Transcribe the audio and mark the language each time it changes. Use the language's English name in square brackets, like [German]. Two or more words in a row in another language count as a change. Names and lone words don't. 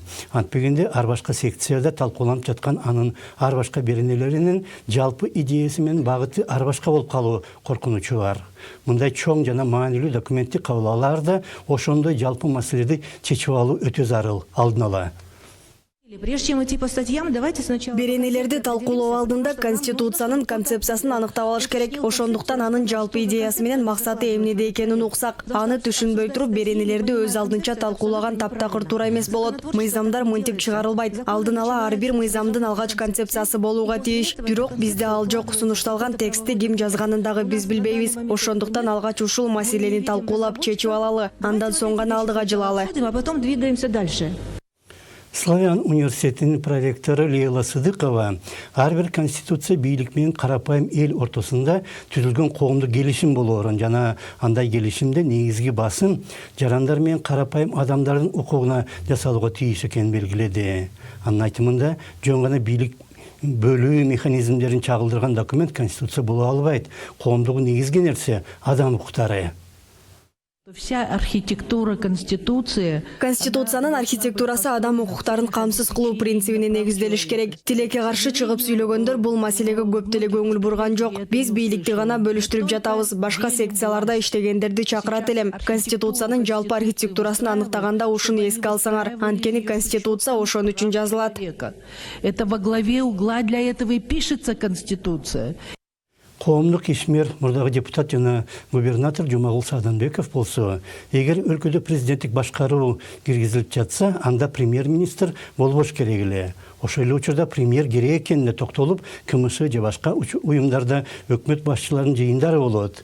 [Kyrgyz] Антпегенде ар башка секцияда талкууланып жаткан анын ар башка беренелеринин жалпы идеясы менен багыты ар башка болуп калуу коркунучу бар. Мындай чоң жана маанилүү документти кабыл алаарда ошондой жалпы маселеди чечип алуу өтө зарыл, алдын ала. [Russian] Прежде чем идти по статьям, давайте сначала... [Kyrgyz] Беренелерди талкуулоо алдында Конституциянын концепциясын аныктап алыш керек. Ошондуктан анын жалпы идеясы менен максаты эмнеде экенин уксак, аны түшүнбөй туруп беренелерди өз алдынча талкуулаган таптакыр туура эмес болот. Мыйзамдар мынтип чыгарылбайт. Алдын ала ар бир мыйзамдын алгач концепциясы болууга тийиш. Бирок бизде ал жок. Сунушталган текстти ким жазганын дагы биз билбейбиз. Ошондуктан алгач ушул маселени талкуулап чечип алалы. Андан соң гана алдыга жылалы. [Russian] А потом двигаемся дальше. [Kyrgyz] Славян университетинин проректору Лейла Сыдыкова ар бир конституция бийлик менен карапайым эл ортосунда түзүлгөн коомдук келишим болоорун жана андай келишимде негизги басым жарандар менен карапайым адамдардын укугуна жасалууга тийиш экенин белгиледи. Анын айтымында жөн гана бийлик бөлүү механизмдерин чагылдырган документ конституция боло албайт. Коомдук негизги нерсе адам укуктары. [Russian] Вся архитектура Конституции. [Kyrgyz] Конституциянын архитектурасы адам укуктарын камсыз кылуу принцибине негизделиш керек. Тилекке каршы чыгып сүйлөгөндөр бул маселеге көп деле көңүл бурган жок. Биз бийликти гана бөлүштүрүп жатабыз. Башка секцияларда иштегендерди чакырат элем. Конституциянын жалпы архитектурасын аныктаганда ушуну эске алсаңар. Анткени Конституция ошон үчүн жазылат. [Russian] Это во главе угла для этого и пишется Конституция. [Kyrgyz] Коомдук ишмер мурдагы депутат жана губернатор Жумагул Сааданбеков болсо, эгер өлкөдө президенттик башкаруу киргизилип жатса, анда премьер-министр болбош керек эле. Ошол эле учурда премьер керек экенине токтолуп, КМШ же башка уюмдарда өкмөт башчыларынын жыйындары болот.